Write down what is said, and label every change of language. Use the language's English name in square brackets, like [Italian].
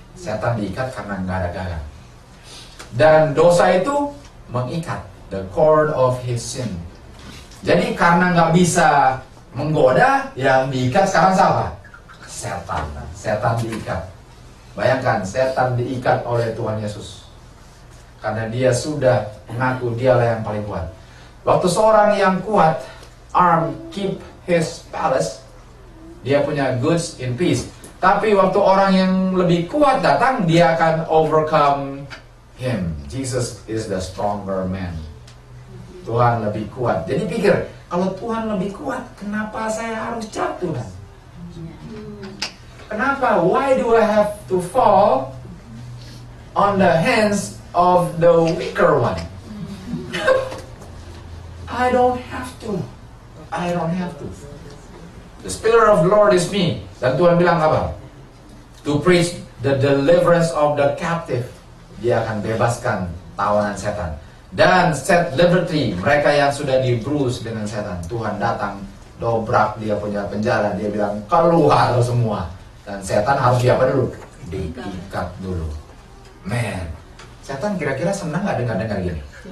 [Indonesian] Setan diikat karena nggak ada gagang. Dan dosa itu mengikat, [English] the cord of his sin. [Indonesian] Jadi karena nggak bisa menggoda, yang diikat sekarang siapa? Setan. Setan diikat. Bayangkan, setan diikat oleh Tuhan Yesus. Karena dia sudah mengaku dialah yang paling kuat. Waktu seorang yang kuat, [English] arm keep his palace, [Indonesian] dia punya [English] goods in peace. [Indonesian] Tapi waktu orang yang lebih kuat datang, dia akan [English] overcome him. Jesus is the stronger man. [Indonesian] Tuhan lebih kuat. Jadi pikir, kalau Tuhan lebih kuat, kenapa saya harus jatuh? [English] Kenapa? Why do I have to fall on the hands of the weaker one? I don't have to. I don't have to. The Spirit of the Lord is me. [Indonesian] Dan Tuhan bilang apa? [English] To preach the deliverance of the captive. [Indonesian] Dia akan bebaskan tawanan setan. Dan set liberty mereka yang sudah di-bruise dengan setan. Tuhan datang, dobrak dia punya penjara. Dia bilang, keluar semua. Dan setan harus diapa dulu? Diikat dulu. Man, setan kira-kira senang gak dengar-dengar gini?